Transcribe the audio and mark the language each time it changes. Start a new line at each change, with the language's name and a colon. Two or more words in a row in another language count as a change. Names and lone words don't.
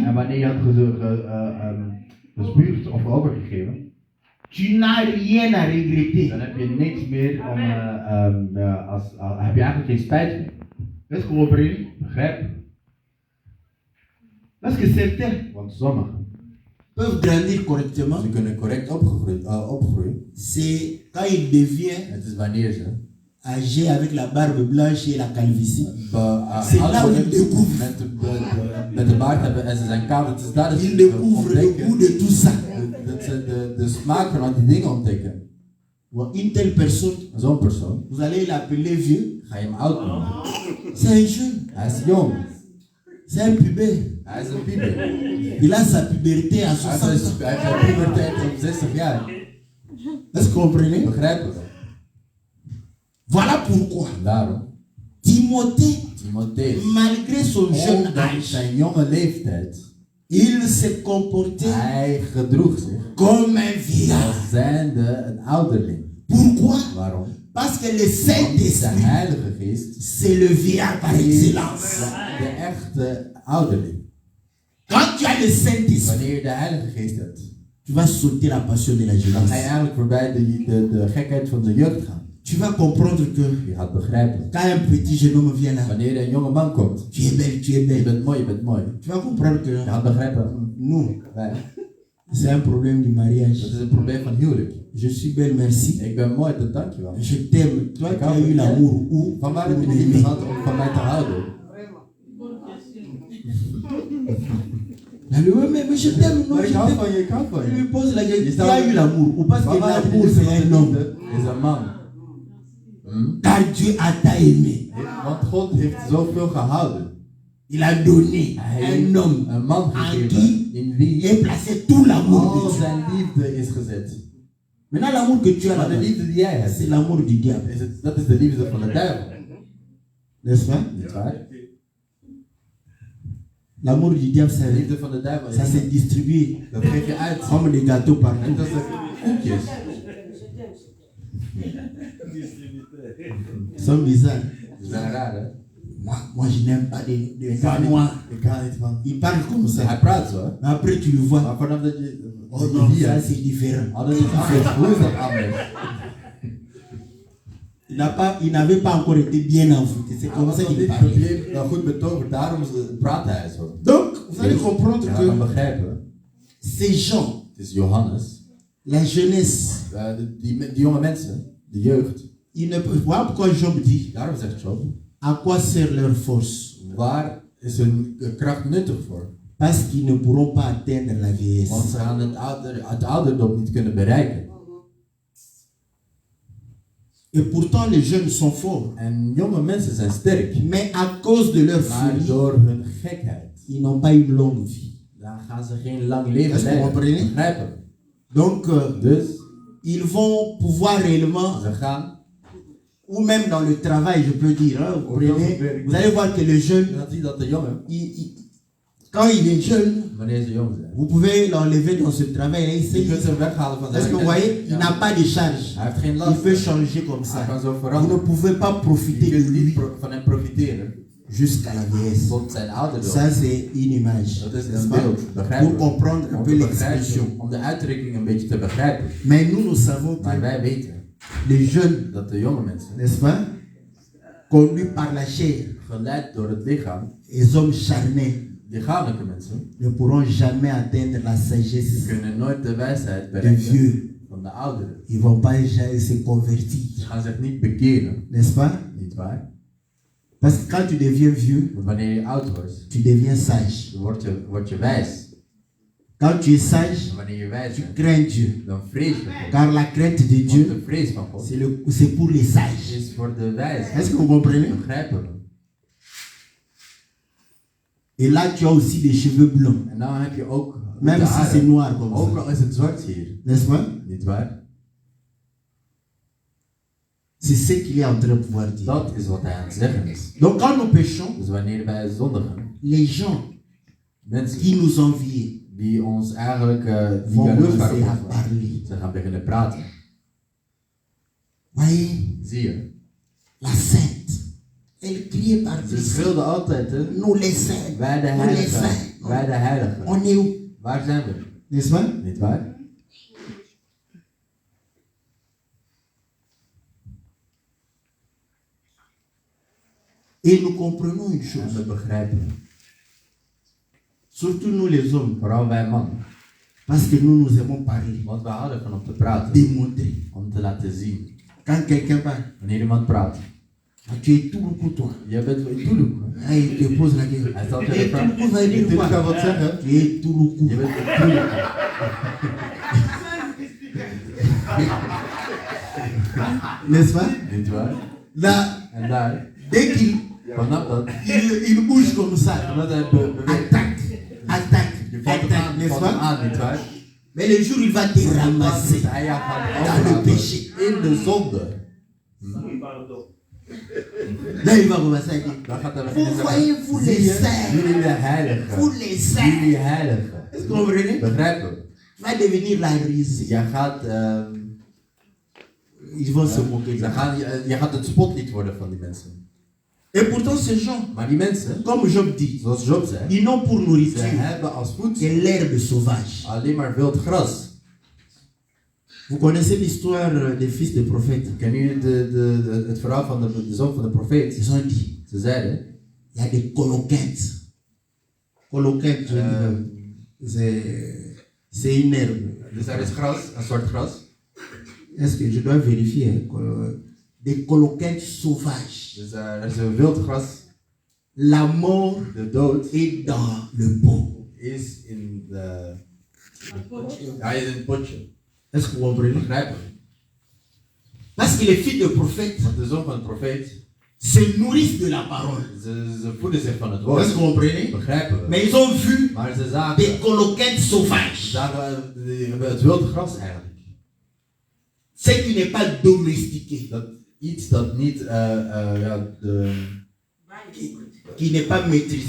Dutch: En wanneer je had gespuugd of overgegeven,
French: tu n'as rien à regretter.
Dutch: dan heb je niks meer om, heb je eigenlijk geen spijt meer.
French: Est-ce que vous comprenez?
Dutch: Begrijp?
French: Parce que certains
Dutch: Want sommigen,
French: peuvent grandir correctement.
Dutch: Ze kunnen correct opgroeien.
French: C'est quand il devient
Dutch: Het is wanneer ze
French: âgé avec la barbe blanche et la calvitie. C'est
Dutch: oud
French: là où
Dutch: worden
French: il découvre.
Dutch: met de baard hebben en ze zijn koud. Het is daar dat
French: Il
Dutch: ze
French: découvre le
Dutch: ontdekken
French: goût de tout ça.
Dutch: dat ze de smaak van al die dingen ontdekken.
French: Bon, une telle personne,
Dutch: Zo'n persoon,
French: vous allez l'appeler vieux.
Dutch: ga je hem oud noemen.
French: C'est un jeune,
Dutch: Hij is jong.
French: c'est un pubère.
Dutch: Hij is een pieper.
French: Il a sa puberté à
Dutch: Hij
French: 60 ans.
Dutch: heeft zijn puberteit op 60 jaar.
French: Est-ce que vous comprenez?
Dutch: Begrijpen we?
French: Voilà pourquoi
Dutch: Daarom,
French: Timothée,
Dutch: Timotheus,
French: malgré son jeune
Dutch: ondanks
French: âge,
Dutch: zijn jonge leeftijd,
French: il se comportait
Dutch: hij gedroeg zich
French: comme un vieillard.
Dutch: als zijnde een ouderling.
French: Pourquoi?
Dutch: Waarom?
French: Parce que le
Dutch: Want de
French: Saint-Esprit,
Dutch: Heilige Geest
French: c'est le vieillard par
Dutch: is
French: excellence.
Dutch: de echte ouderling.
French: Quand tu as le Saint-Esprit,
Dutch: Wanneer je de Heilige Geest hebt,
French: tu vas sauter la passion de la
Dutch: dan ga je
French: jeunesse.
Dutch: eigenlijk voorbij de gekheid van de jeugd gaan.
French: Tu vas comprendre que
Dutch: Je gaat begrijpen.
French: quand un petit jeune homme vient là,
Dutch: Wanneer er een jonge man komt,
French: tu es belle, tu es
Dutch: je
French: belle.
Dutch: bent mooi, je bent mooi.
French: Tu vas comprendre que
Dutch: Je gaat begrijpen,
French: nous,
Dutch: wij,
French: c'est un problème du mariage.
Dutch: dat is een probleem van huwelijk.
French: Je suis belle, merci.
Dutch: Ik ben mooi, dat dank je wel.
French: Je t'aime. Toi qui as eu l'amour où
Dutch: Van waar
French: pour
Dutch: heb je de liefde
French: m'aimer.
Dutch: gehad om van mij te houden?
French: Elle dit, ouais, mais je t'aime, non,
Dutch: Maar
French: je
Dutch: ik hou
French: t'aime.
Dutch: van je, ik hou van
French: Je lui
Dutch: je.
French: pose la question,
Dutch: Je
French: qui a eu l'amour? Ou parce
Dutch: Van
French: que
Dutch: waar heb je de
French: l'amour
Dutch: liefde?
French: c'est un
Dutch: Want
French: homme.
Dutch: de liefde is een man.
French: Car Dieu a t'a aimé.
Dutch: Want God heeft zoveel gehouden.
French: Il a donné
Dutch: Hij
French: un homme
Dutch: heeft een man
French: en
Dutch: gegeven
French: qui
Dutch: in wie
French: est placé tout l'amour de
Dutch: al
French: Dieu.
Dutch: zijn liefde is gezet.
French: Maintenant, l'amour que tu as
Dutch: Maar de
French: là,
Dutch: liefde die jij hebt,
French: c'est l'amour du diable.
Dutch: dat is de liefde van de duivel.
French: N'est-ce pas?
Dutch: Niet waar?
French: L'amour du diable,
Dutch: De liefde van de duivel
French: ça
Dutch: is,
French: se distribue
Dutch: dat geef je uit.
French: comme des gâteaux
Dutch: En
French: partout.
Dutch: dat is de koekjes.
French: Ils sont bizarres.
Dutch: Ze zijn raar, hè?
French: Moi, je n'aime pas des
Dutch: Ik
French: gars
Dutch: kan niet,
French: noirs.
Dutch: ik kan niet van.
French: Ils parlent comme
Dutch: Hij
French: ça.
Dutch: praat zo, hè?
French: Mais après, tu le vois.
Dutch: Maar vanaf dat je...
French: Oh non,
Dutch: hier,
French: ça c'est différent.
Dutch: oh, dat is anders. Hoe is dat anders?
French: Il n'avait pas encore été bien envoûté. C'est
Dutch: Hij
French: comme
Dutch: was
French: ça
Dutch: nog
French: qu'il
Dutch: niet
French: parle.
Dutch: goed betoverd, daarom praat hij zo.
French: Donc, vous allez comprendre
Dutch: Je gaat dan
French: que
Dutch: begrijpen.
French: ces gens,
Dutch: Het is Johannes.
French: la jeunesse,
Dutch: Die jonge mensen, de jeugd.
French: ils ne peuvent. Voilà pourquoi Job dit
Dutch: Daarom zegt Job.
French: à quoi sert leur force?
Dutch: Waar is hun kracht nuttig voor?
French: Parce qu'ils ne pourront pas atteindre la
Dutch: Want
French: vieillesse.
Dutch: ze gaan het ouderdom niet kunnen bereiken.
French: Et pourtant, les jeunes sont forts.
Dutch: En jonge mensen zijn sterk.
French: Mais à cause de leur
Dutch: Maar
French: folie,
Dutch: door hun gekheid,
French: ils n'ont pas une longue vie.
Dutch: dan gaan ze geen lang leven
French: Est-ce que vous
Dutch: leiden.
French: comprenez?
Dutch: Begrijpen?
French: Donc,
Dutch: Dus
French: ils vont pouvoir réellement,
Dutch: ze gaan,
French: ou même dans le travail, je peux dire, hein, vous allez voir que le jeune,
Dutch: dan zie je dat de jongen,
French: quand il est jeune,
Dutch: wanneer ze jong zijn,
French: vous pouvez l'enlever dans ce travail. Hein,
Dutch: je kunt ze weghalen van
French: est-ce
Dutch: zijn
French: que vous voyez, il
Dutch: Ja.
French: n'a pas de charge.
Dutch: Hij heeft geen
French: Il
Dutch: last.
French: peut changer comme
Dutch: Hij
French: ça.
Dutch: kan zo
French: Vous ne
Dutch: veranderen.
French: pouvez pas
Dutch: Je
French: profiter de
Dutch: kunt
French: lui
Dutch: niet van hem profiteren
French: jusqu'à la vieillesse.
Dutch: tot zijn ouderdom.
French: Ça, c'est une image.
Dutch: Dat is
French: n'est-ce
Dutch: een
French: pas?
Dutch: beeld. Begrijpen
French: Pour
Dutch: we?
French: comprendre un
Dutch: Om
French: peu
Dutch: te
French: l'expression.
Dutch: begrijpen, om de uitdrukking een beetje te begrijpen.
French: Mais nous savons
Dutch: Maar
French: que
Dutch: wij weten
French: les jeunes,
Dutch: dat de jonge mensen,
French: n'est-ce pas, conduits par la chair,
Dutch: geleid door het lichaam,
French: les hommes charnés,
Dutch: lichamelijke mensen,
French: ne pourront jamais atteindre la sagesse
Dutch: kunnen nooit de wijsheid
French: des
Dutch: bereiken
French: vieux.
Dutch: van de ouderen.
French: Ils ne vont pas jamais se convertir,
Dutch: Ze gaan zich niet bekeren,
French: n'est-ce pas?
Dutch: niet waar?
French: Parce que quand tu deviens vieux,
Dutch: Want wanneer je oud wordt,
French: tu deviens sage.
Dutch: word je wijs.
French: Quand tu es sage,
Dutch: En wanneer je wijs
French: tu
Dutch: bent,
French: crains Dieu.
Dutch: dan vrees je God.
French: Car la crainte de
Dutch: Want
French: Dieu,
Dutch: de vrees van God
French: c'est pour les sages.
Dutch: is voor de wijzen.
French: Est-ce que vous comprenez?
Dutch: Begrijpen we.
French: Et là, tu as aussi des cheveux blonds.
Dutch: En dan heb je ook
French: Même
Dutch: witte
French: si c'est
Dutch: haren.
French: noir comme
Dutch: Ook
French: ça.
Dutch: al is het zwart hier.
French: N'est-ce pas?
Dutch: Niet waar?
French: C'est ce qu'il est en train de pouvoir dire.
Dutch: Dat is wat hij aan het zeggen is.
French: Donc quand nous péchons,
Dutch: Dus wanneer wij zondigen,
French: les gens
Dutch: mensen
French: qui nous envient
Dutch: die ons eigenlijk die
French: vont
Dutch: jaloers
French: commencer à
Dutch: waren,
French: parler.
Dutch: ze gaan beginnen praten.
French: Voyez,
Dutch: Zie je?
French: la sainte, elle criait par
Dutch: Ze
French: dessus.
Dutch: schreeuwden altijd, hè?
French: Nous les saints,
Dutch: Wij de
French: nous les
Dutch: heiligen.
French: saints.
Dutch: Wij de heiligen.
French: On est où?
Dutch: Waar zijn we?
French: N'est-ce pas?
Dutch: Niet waar?
French: Et nous comprenons une
Dutch: En
French: chose,
Dutch: we begrijpen.
French: surtout nous les hommes,
Dutch: Vooral wij mannen.
French: parce que nous aimons parler,
Dutch: Want we houden van om te praten.
French: démontrer.
Dutch: Om te laten zien.
French: Quand quelqu'un parle,
Dutch: Wanneer iemand praat.
French: tu es tout beaucoup toi.
Dutch: Jij bent Tulu.
French: Ah, il te pose la question.
Dutch: Hij stelt
French: Et
Dutch: je de
French: tout
Dutch: vraag.
French: beaucoup va dire
Dutch: Tulu
French: quoi?
Dutch: kan wat zeggen.
French: Tu es tout beaucoup.
Dutch: Je bent Tulu.
French: N'est-ce pas?
Dutch: Niet waar?
French: Là,
Dutch: En daar,
French: dès qu'il
Dutch: vanaf dat,
French: il bouge comme ça,
Dutch: vanaf hij beweegt.
French: attaque,
Dutch: Je valt hem aan,
French: n'est-ce
Dutch: valt hem
French: pas?
Dutch: aan, niet waar?
French: Mais le jour où il va te
Dutch: Dus
French: ramasser
Dutch: hij gaat
French: dans le
Dutch: afrapen
French: péché,
Dutch: in de zonde.
French: là il va commencer à dire,
Dutch: Dan gaat hij
French: vous
Dutch: beginnen
French: voyez,
Dutch: zeggen,
French: vous
Dutch: zie
French: les
Dutch: je,
French: saints,
Dutch: jullie de heiligen.
French: vous les saints,
Dutch: Jullie heiligen.
French: est-ce que vous comprenez?
Dutch: Begrijpen we?
French: Va devenir la risée.
Dutch: Jij gaat,
French: Ils vont se moquer de ça.
Dutch: je gaat het spotlied worden van die mensen.
French: Et pourtant ces gens,
Dutch: Maar die mensen,
French: comme Job dit,
Dutch: zoals Job zei,
French: ils n'ont pour
Dutch: ze
French: nourriture
Dutch: hebben als
French: que
Dutch: voedsel
French: l'herbe sauvage.
Dutch: alleen maar wild gras.
French: Vous connaissez l'histoire des fils des prophètes?
Dutch: Kennen jullie het verhaal van de zoon van de profeet?
French: Ils ont dit,
Dutch: Ze zeiden,
French: il y a des coloquintes. Coloquintes, c'est une herbe.
Dutch: dus er is gras, een soort gras.
French: Est-ce que je dois vérifier? Hein? Des coloquintes sauvages.
Dutch: Dus er is een wild gras.
French: La mort
Dutch: De dood
French: est dans le pot.
Dutch: is in de... Ja, is in het potje.
French: Est-ce que vous comprenez?
Dutch: Begrijpen?
French: Parce que les fils des prophètes
Dutch: Want de zoon van de profeet,
French: se nourrissent de la parole.
Dutch: ze voeden zich van het
French: Est-ce que
Dutch: woord.
French: vous comprenez?
Dutch: Begrijpen we?
French: Mais ils ont vu
Dutch: Maar ze zagen,
French: des coloquintes sauvages.
Dutch: het wilde gras eigenlijk.
French: Ce qui n'est pas domestiqué,
Dutch: Dat iets dat niet,
French: qui n'est pas maîtrisé